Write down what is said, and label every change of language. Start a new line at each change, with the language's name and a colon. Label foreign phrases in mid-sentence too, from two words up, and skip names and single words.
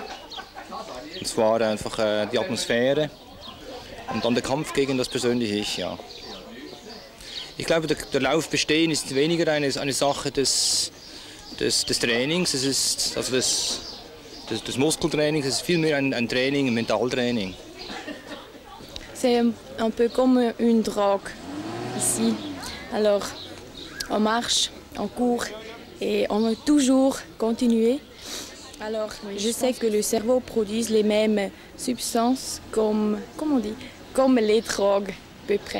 German: Und zwar einfach die Atmosphäre und dann der Kampf gegen das persönliche Ich, ja. Ich glaube, der Lauf bestehen ist weniger eine Sache des Trainings, es ist also des Muskeltrainings, es ist vielmehr ein Training, ein Mentaltraining.
French: C'est un peu comme une drogue ici. Alors, on marche, on court et on veut toujours continuer. Alors, je sais que le cerveau produit les mêmes substances comme les drogues, à peu près.